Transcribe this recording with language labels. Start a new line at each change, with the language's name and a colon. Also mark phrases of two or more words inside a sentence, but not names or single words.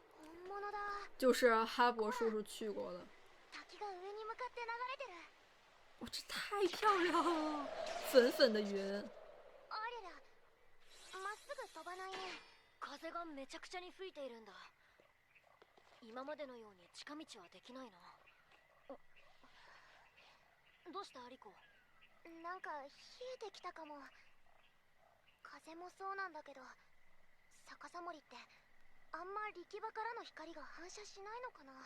Chinese: 就是哈勃叔叔去过的。
Japanese: 滝が上に向かって流れてる。
Chinese: 哇，这太漂亮了，粉粉的云。
Japanese: ありゃりゃ、まっすぐ飛ばないね。風がめちゃくちゃに吹いているんだ。今までのように近道はできないな。どうしたリコ？なんか冷えてきたかも。風もそうなんだけど、逆さ森ってあんま力場からの光が反射しないのかな。